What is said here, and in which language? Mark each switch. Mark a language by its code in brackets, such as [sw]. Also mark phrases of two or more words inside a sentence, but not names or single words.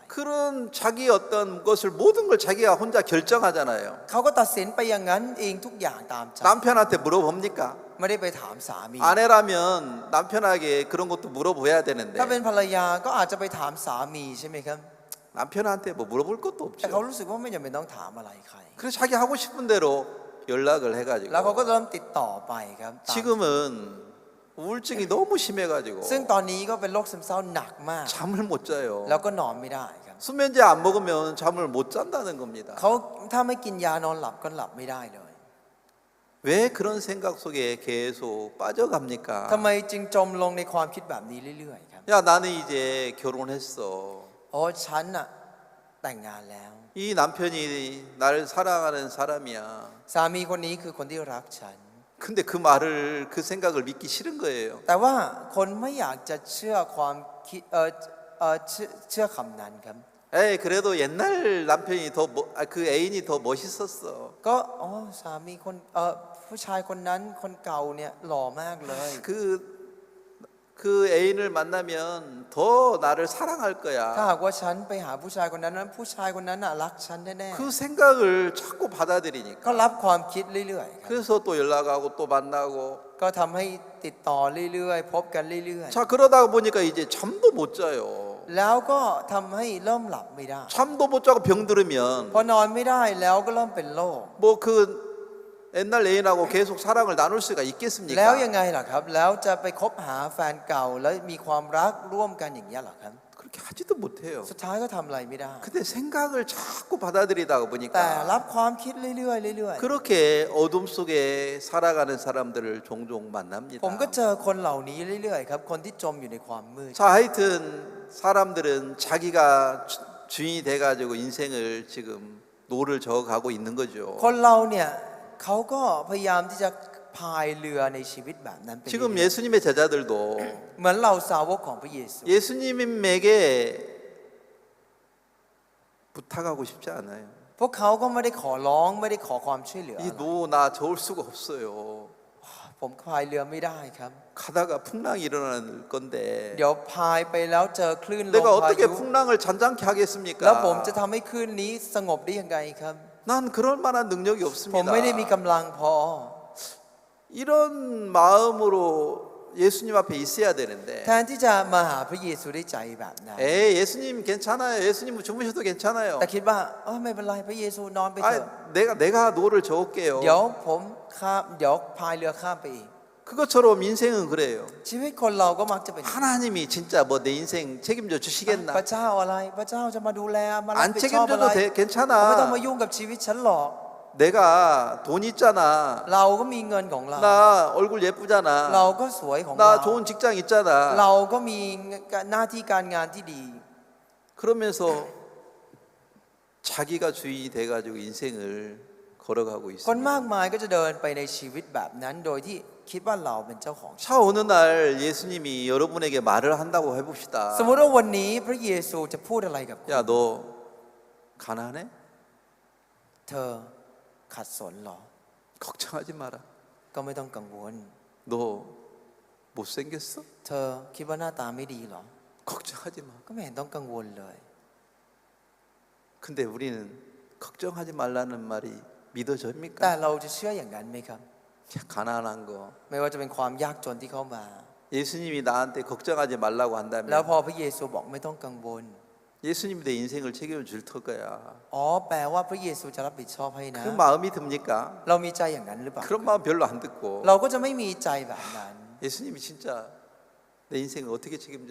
[ko] 그런 자기 어떤 것을 모든 걸 자기가 혼자 결정하잖아요. [th] เขาก็ตัดสินไปอย่างนั้นเองทุกอย่างตามใจ [ko] 남편한테 물어봅니까? [th] ไม่ได้ไปถามสามี [ko] 아내라면 남편에게 그런 것도 물어봐야 되는데 [th] ถ้าเป็นภรรยาก็อาจจะไปถามสามีใช่ไหมครับ [ko] 남편한테 뭐 물어볼 것도 [th] แต่เขา [ko] 없죠. [th] รู้สึกว่าไม่จำเป็นต้องถามอะไรใคร [ko] 그래서 자기 하고 싶은 대로 연락을 [th] แล้วเขาก็ [ko] 해가지고 [th] เริ่มติดต่อไปครับตาม [ko] 지금은 우울증이 너무 심해가지고 [th] ซึ่งตอนนี้ก็เป็นโรคซึมเศร้าหนักมาก [ko] 잠을 못 자요. [th] แล้วก็นอนไม่ได้ครับ [ko] 수면제 안 먹으면 잠을 못 잔다는 겁니다. [th] เขาถ้าไม่กินยานอนหลับก็หลับไม่ได้เลย [ko] 왜 그런 생각 속에 계속 빠져갑니까? [th] ทำไมจึงจมลงในความคิดแบบนี้เรื่อยๆครับ [ko] 야 나는 이제 결혼했어. [th] โอ้ฉันน่ะแต่งงานแล้ว [ko] 이 남편이 나를 사랑하는 사람이야. [th] สามีคนนี้คือคนที่รักฉัน [ko] 근데 그 말을 그 생각을 믿기 싫은 거예요. [th] แต่ว่าคนไม่อยากจะเชื่อความคิดเชื่อคำนั้นครับ [ko] 에이 그래도 옛날 남편이 그 애인이 더 멋있었어. [th] ก็อ๋อสามีคนผู้ชายคนนั้นคนเก่าเนี่ยหล่อมากเลย [ko] 그 애인을 만나면 더 나를 사랑할 [th] ถ้า [ko] 거야. [th] หากว่าฉันไปหาผู้ชายคนนั้นผู้ชายคนนั้นน่ะรักฉันแน่ [ko] 그 생각을 자꾸 [th] ๆก็ [ko] 받아들이니까. [th] รับความคิดเรื่อยๆครับ [ko] 그래서 또 연락하고 또 만나고. [th] ก็ทำให้ติดต่อเรื่อยๆ พบกันเรื่อย [ko] 자 그러다 보니까 이제 잠도 못 자요. [th] ๆ แล้วก็ทำให้เริ่มหลับไม่ได้ [ko] 잠도 못 자고 병들으면 [th] พอนอนไม่ได้แล้วก็เริ่มเป็นโรค [ko] 뭐 그 옛날 애인하고 계속 사랑을 나눌 수가 [th] แล้ว [ko] 있겠습니까? [th] ยังไงล่ะครับ แล้วจะไปคบหาแฟนเก่าแล้วมีความรักร่วมกันอย่างนี้ยเหรอครับ [ko] 그렇게 하지도 못해요. [th] สุดท้ายก็ทำอะไรไม่ได้ [ko] 근데 생각을 자꾸 받아들이다 [th] แต่ [ko] 보니까 [th] รับความคิดเรื่อยๆเรื่อย [ko] 그렇게 어둠 속에 살아가는 사람들을 종종 [th] ๆ [ko] 만납니다. [th] ผมก็เจอคนเหล่านี้เรื่อยๆครับคนที่จมอยู่ในความมืด [ko] 자 하여튼 사람들은 자기가 주인이 돼가지고 인생을 지금 노를 저어가고 있는 거죠. [th] คนเราเนี่ยเขาก็พยายามที่จะพายเรือในชีวิตแบบนั้นไปเรื่ [ko] 지금 [th] อย [ko] 예수님의 제자들도 [th] ๆเหมือนเราสาวกของพระเยซู [ko] 예수님에게 부탁하고 싶지 않아요. [th] พวกเขาก็ไม่ได้ขอร้องไม่ได้ขอความช่วยเหลือ [ko] 이 노 나 저을 수가 없어요. [th] ผมพายเรือไม่ได้ครับ [ko] 가다가 풍랑이 일어날 건데 [th] เดี๋ยวพายไปแล้วเจอคลื่นลม [ko] 내가 [th] พา [ko] 어떻게 [th] ยุ [ko] 풍랑을 잔잔케 [th] แล้วผมจะ [ko] 하겠습니까? [th] ทำให้คลื่นนี้สงบได้ยังไงครับ [ko] 난 그럴 만한 능력이 [th] ผมไม่ได้มี [ko] 없습니다. [th] กำลังพอ [ko] 이런 마음으로 예수님 앞에 있어야 되는데 [th] แทนที่จะมาหาพระเยซูได้ใจแบบนั้น [ko] 에이 예수님 괜찮아요. 예수님 주무셔도 괜찮아요. [th] แต่คิดว่าไม่เป็นไรพระเยซูนอนไปเถอะ [ko] 내가 노를 저을게요. [th] เดี๋ยวผมข้ามเดี๋ยวพายเรือข้ามไปอีก [ko] 그것처럼 인생은 그래요. [th] ชีวิตคนเราก็มักจะเป็นอย่างนี้ [ko] 하나님이 진짜 뭐 내 인생 책임져 [th] พระ [ko] 주시겠나? [th] เจ้าอะไรพระเจ้าจะมาดูแลมารับ [ko] 안 [th] ผิดชอบอะไร [ko] 책임져도 [th] ไม่ต้องมา [ko] 괜찮아. [th] ยุ่งกับชีวิตฉันหรอก [ko] 내가 돈 있잖아. [th] เราก็มีเงินของเรา [ko] 나 얼굴 [th] เรา [ko] 예쁘잖아. [th] ก็สวยของ [ko] 나 [th] เรา [ko] 좋은 직장 있잖아. [th] เราก็มีหน้าที่การงานที่ดี [ko] 그러면서 자기가 주인이 돼가지고 인생을 걸어가고 [th] คนมาก [ko] 있습니다. [th] มายก็จะเดินไปในชีวิตแบบนั้นโดยที่คิดว่าเราเป็นเจ้าของ [ko] 자 어느 날 예수님이 여러분에게 말을 한다고 해봅시다. [th] สมมติว่าวันนี้พระเยซูจะพูดอะไรกับคุณ [ko] 야 너 가난해? [th] เธอขัดสนเหรอ [ko] 걱정하지 마라. [th] ก็ไม่ต้องกังวล [ko] 너 못생겼어? [th] เธอคิดว่าหน้าตาไม่ดีเหรอ [ko] 걱정하지 마. [th] ก็ไม่เห็นต้องกังวลเลย [ko] 근데 우리는 걱정하지 말라는 말이 [th] แต่ [ko] 믿어집니까? [th] เราจะเชื่ออย่างนั้นไหมครับ [ko] 가난한 거 [th] ไม่ว่าจะเป็นความยากจนที่เข้ามา [ko] 예수님이 나한테 걱정하지 말라고 [th] แล้ว [ko] 한다면 [th] พอพระเยซูบอกไม่ต้องกังวล [ko] 예수님이 내 인생을 책임져 줄 거야. [th] อ๋อแปลว่าพระเยซูจะรับผิดชอบให้นะ [ko] 그 마음이 듭니까? [th] เรามีใจอย่างนั้นหรือเปล่า [ko] 그런 마음 별로 안 듣고 [th] เราก็จะไม่มีใจแบบนั้น [ko] 예수님이 진짜 내 인생을 어떻게 책임져